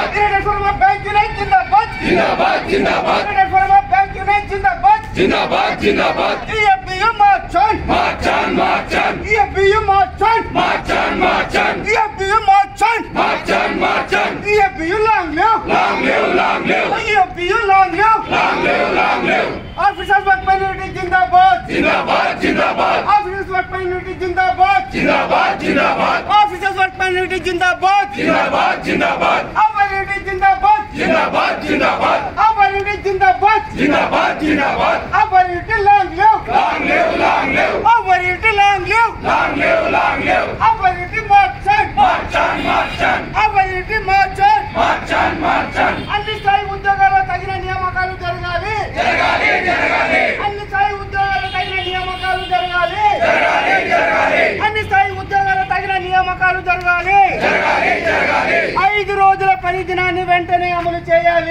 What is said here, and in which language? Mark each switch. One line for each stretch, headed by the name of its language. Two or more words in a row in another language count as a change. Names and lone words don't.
English: United Forum of Bank Unit Jindabad.
Hindi: जिंदाबाद जिंदाबाद
English: United Forum of Bank Unit Jindabad.
Hindi: जिंदाबाद जिंदाबाद
English: EFBU march-on. march-on march-on EFBU march-on. march-on march-on EFBU march-on. march-on march-on EFBU long live. long live EFBU long live. long live Officers Workmen Unity Jindabad.
Hindi: जिंदाबाद जिंदाबाद
English: Officers Workmen Unity Jindabad.
Hindi: जिंदाबाद जिंदाबाद
English: Officers Workmen Unity Jindabad.
Hindi: जिंदाबाद जिंदाबाद
English: Our unity Jindabad.
Hindi: जिंदाबाद जिंदाबाद
English: Our unity Jindabad.
Hindi: जिंदाबाद जिंदाबाद
English: Our unity long live. long live Our unity long live. long live Our unity march-on. march-on march-on Our unity march-on. march-on march-on
Telugu: అన్ని స్థాయి ఉద్యోగాల్లో తగిన నియామకాలు జరగాలి. జరగాలి జరగాలి అన్ని స్థాయి ఉద్యోగాల్లో తగిన నియామకాలు జరగాలి. జరగాలి జరగాలి అన్ని స్థాయి ఉద్యోగాల్లో తగిన నియామకాలు జరగాలి. జరగాలి జరగాలి 5 రోజుల పని దినాన్ని వెంటనే అమలు చేయాలి.